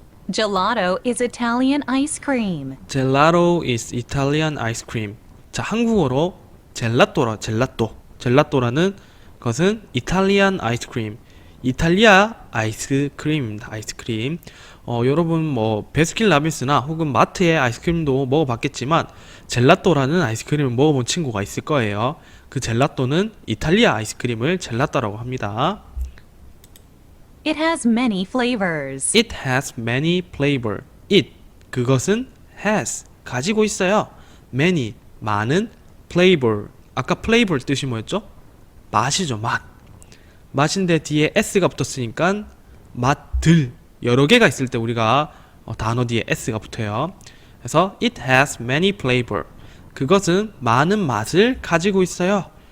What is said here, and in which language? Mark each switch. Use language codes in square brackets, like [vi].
[en] Gelato is Italian ice cream. Gelato is Italian ice cream. [ko] 자, 한국어로 젤라또라는 것은 이탈리안 아이스크림. 이탈리아 아이스크림입니다. 아이스크림. 여러분 뭐 베스킨라빈스나 혹은 마트의 아이스크림도 먹어봤겠지만 젤라또라는 아이스크림을 먹어본 친구가 있을 거예요. 그 젤라또는 이탈리아 아이스크림을 젤라또라고 합니다. [en] It has many flavors. It has many flavor. [ko] It 그것은 has 가지고 있어요. [en] many 많은 flavor. [ko] 아까 flavor 뜻이 뭐였죠? 맛이죠. 맛. 맛인데 뒤에 s가 붙었으니까 맛들 여러 개가 있을 때 우리가 단어 뒤에 s가 붙어요. 그래서 [en] it has many flavor. [ko] 그것은 많은 맛을 가지고 있어요.